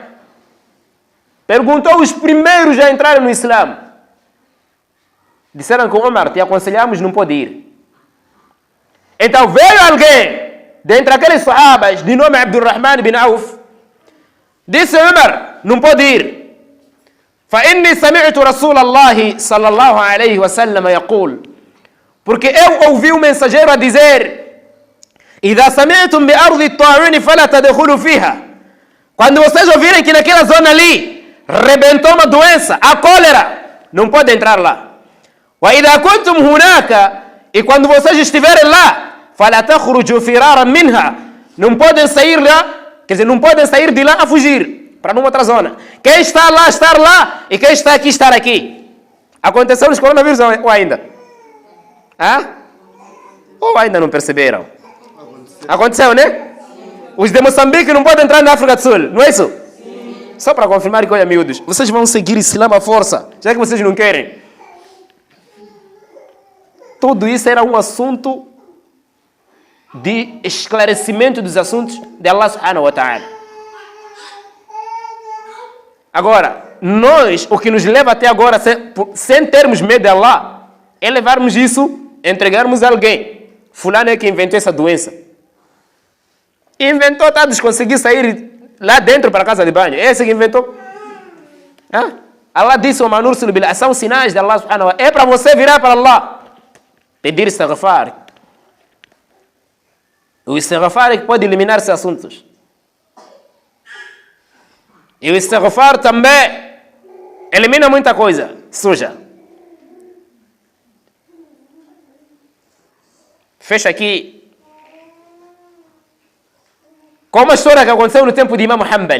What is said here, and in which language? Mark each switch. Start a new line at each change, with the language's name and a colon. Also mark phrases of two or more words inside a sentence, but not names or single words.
Portuguese: Perguntou os primeiros a entrarem no Islã. Disseram que Omar, te aconselhamos, não pode ir. Então veio alguém, dentre aqueles sahabas, de nome Abdurrahman bin Auf, disse Omar, não pode ir.
Arabic: فإني سمعت رسول الله صلى الله عليه وسلم يقول,
Portuguese: porque eu ouvi o mensageiro a dizer,
Arabic: إذا سمعتم بأرض الطاعون فلا تدخلوا فيها.
Portuguese: Quando vocês ouvirem que naquela zona ali rebentou uma doença, a cólera, não pode entrar lá.
Arabic: وإذا كنتم هناك,
Portuguese: e quando vocês estiverem lá,
Arabic: فلا تخرجوا فرارا منها,
Portuguese: não podem sair lá, quer dizer, não podem sair de lá a fugir para numa outra zona. Quem está lá, estar lá, e quem está aqui, estar aqui. Aconteceu nos coronavírus ou ainda? Ou ainda não perceberam? Aconteceu, né? Os de Moçambique não podem entrar na África do Sul, não é isso? Sim. Só para confirmar que, olha, miúdos, vocês vão seguir Islã à força, já que vocês não querem. Tudo isso era um assunto de esclarecimento dos assuntos de Allah
Arabic: سبحانه وتعالى.
Portuguese: Agora, nós, o que nos leva até agora, sem termos medo de Allah, é levarmos isso, entregarmos a alguém. Fulano é que inventou essa doença. Inventou, tá, de conseguir sair lá dentro para a casa de banho. Esse que inventou. Allah disse, são sinais de Allah
Arabic: سبحانه وتعالى.
Portuguese: É para você virar para Allah. Pedir istighfar. O istighfar é que pode eliminar esses assuntos. E o istighfar também elimina muita coisa suja. Fecha aqui com uma história que aconteceu no tempo de Imam Hanbal.